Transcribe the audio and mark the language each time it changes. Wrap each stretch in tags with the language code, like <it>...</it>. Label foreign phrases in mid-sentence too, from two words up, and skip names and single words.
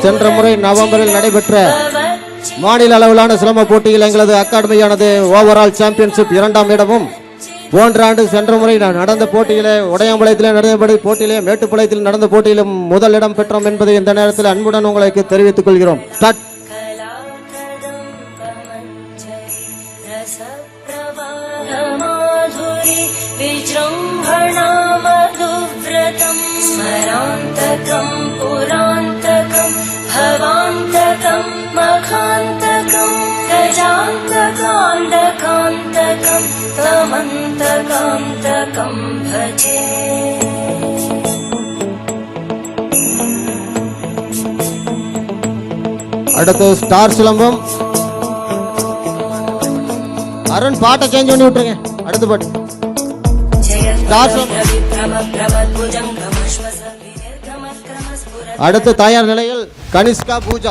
<ta>சென்ற முறை நவம்பரில் நடைபெற்ற மாநில அளவிலான சிலம்பு போட்டியில் எங்களது அகாடமியானது</ta> <en>overall championship</en> <ta>இரண்டாம் இடமும், போன்ற ஆண்டு சென்ற முறை நடந்த போட்டியிலே உடையாம்பாளையத்திலே நடந்தபடி போட்டியிலே மேட்டுப்பாளையத்தில் நடந்த போட்டியிலும் முதல் இடம் பெற்றோம் என்பதை இந்த நேரத்தில் அன்புடன் உங்களுக்கு தெரிவித்துக் கொள்கிறோம். ஸ்டார்ட்.</ta> <sa>विजृम्भणा मधुव्रतं स्मरान्तकं पुरान्तकं भवान्तकं मखान्तकं गजान्तकान्तकान्तकं तमन्तकान्तकं भजे.</sa> <ta>அடுத்து ஸ்டார் சிலம்பம். அருண் பாட்டை சேஞ்ச் பண்ணி விட்டுருங்க. அடுத்த பாட்டு அடுத்து தயார் நிலையில் கனிஷ்கா பூஜா.</ta>